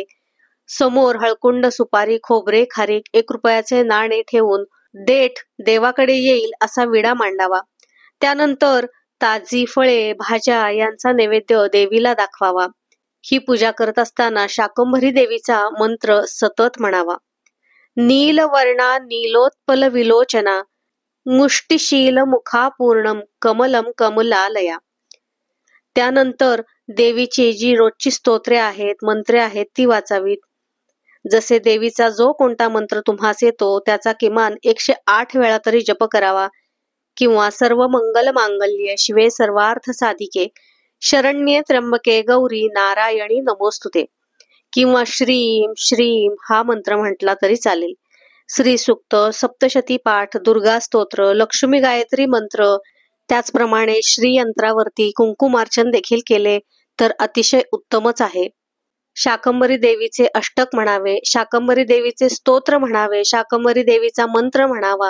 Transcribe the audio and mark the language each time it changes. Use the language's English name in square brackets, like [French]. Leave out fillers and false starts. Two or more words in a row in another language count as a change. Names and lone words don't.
[Marathi] समोर हळकुंड, सुपारी, खोबरे, खारीक, 1 रुपयाचे नाणे ठेवून देठ देवाकडे येईल असा विडा मांडावा. त्यानंतर ताजी फळे, भाज्या यांचा नैवेद्य देवीला दाखवावा. ही पूजा करत असताना शाकंभरी देवीचा मंत्र सतत म्हणावा. [Sanskrit] नीलवर्णा नीलोत्पल विलोचना मुष्टिशील मुखापूर्णम कमलम कमलालया. [Marathi] त्यानंतर देवीची जी रोजची स्तोत्रे आहेत, मंत्रे आहेत ती वाचावीत. जसे देवीचा जो कोणता मंत्र तुम्हास येतो त्याचा किमान 108 वेळा तरी जप करावा. [Sanskrit] किंवा सर्व मंगल मांगल्ये शिवे सर्वार्थ साधिके शरण्ये त्र्यंबके गौरी नारायणी नमोस्तुते. [Marathi] किंवा श्रीम श्रीम हा मंत्र म्हटला तरी चालेल. श्री सूक्त, सप्तशती पाठ, दुर्गा स्तोत्र, लक्ष्मी गायत्री मंत्र, त्याचप्रमाणे श्री यंत्रावरती कुंकुमार्चन देखील केले तर अतिशय उत्तमच आहे. शाकंभरी देवीचे अष्टक म्हणावे, शाकंभरी देवीचे स्तोत्र म्हणावे, शाकंभरी देवीचा मंत्र म्हणावा.